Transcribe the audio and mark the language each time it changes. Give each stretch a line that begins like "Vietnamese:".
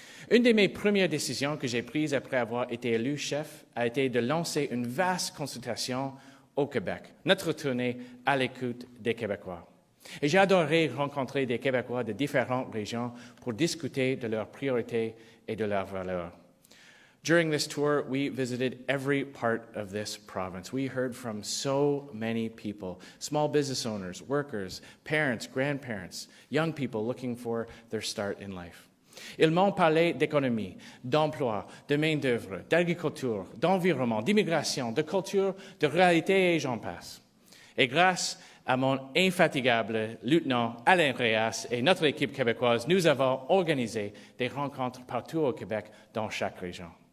French: Une de mes premières décisions que j'ai prises après avoir été élu chef a été de lancer une vaste consultation au Québec, notre tournée à l'écoute des Québécois. Et j'ai adoré rencontrer des Québécois de différentes régions pour discuter de leurs priorités et de leurs valeurs.
English: During this tour, we visited every part of this province. We heard from so many people, small business owners, workers, parents, grandparents, young people looking for their start in life.
French: Ils m'ont parlé d'économie, d'emploi, de main-d'œuvre, d'agriculture, d'environnement, d'immigration, de culture, de réalité et j'en passe. Et grâce à mon infatigable lieutenant Alain Réas et notre équipe québécoise, nous avons organisé des rencontres partout au Québec dans chaque région.